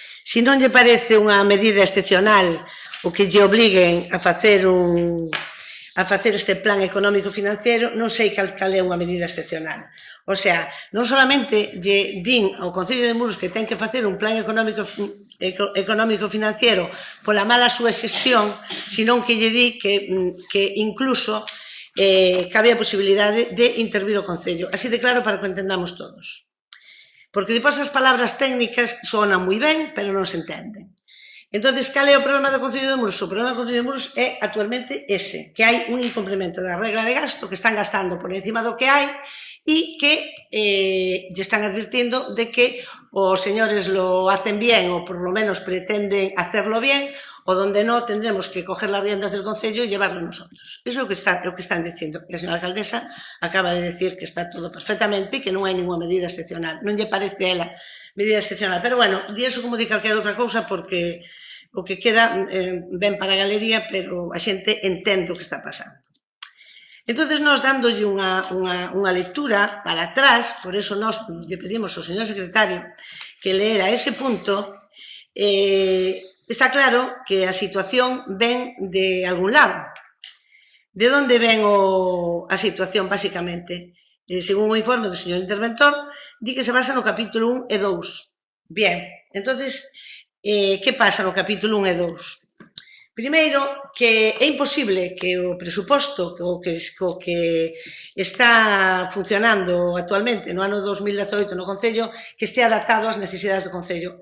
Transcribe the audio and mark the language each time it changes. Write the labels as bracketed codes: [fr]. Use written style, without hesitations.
[gl] Se non lle parece unha medida excepcional o que lle obliguen a facer este plan económico financiero, non sei cal é unha medida excepcional. O sea, non solamente lle din ao Concello de Muros que ten que facer un plan económico financiero pola mala súa xestión, senón que lle di que incluso cabe a posibilidade de intervir o Concello. Así de claro para que o entendamos todos. Porque depois as palabras técnicas sonan moi ben, pero non se entenden. Entón, cal é o problema do Concello de Muros? O problema do Concello de Muros é actualmente ese, que hai un incumprimento da regra de gasto, que están gastando por encima do que hai e que lle están advirtiendo de que os señores [es] lo hacen bien ou por lo menos pretenden hacerlo bien, o donde no tendremos que coger las riendas del Concello e llevarlo nosotros. [gl] Eso é o que están dicindo. E a señora alcaldesa acaba de decir que está todo perfectamente e que non hai ninguna medida excepcional. Non lle parece a ela medida excepcional. Pero bueno, di eso como di calquera outra cousa porque o que queda ben para a galería, pero a xente entende o que está pasando. Entón, nós dándolle unha lectura para atrás, por eso nós lle pedimos ao señor secretario que leera ese punto, está claro que a situación ven de algún lado. De onde ven a situación, basicamente? Según o informe do señor interventor, di que se basa no capítulo 1 e 2. Bien, entón, que pasa no capítulo 1 e 2? Primeiro, que é imposible que o presuposto que está funcionando actualmente no ano 2018 no Concello que este adaptado ás necesidades do Concello.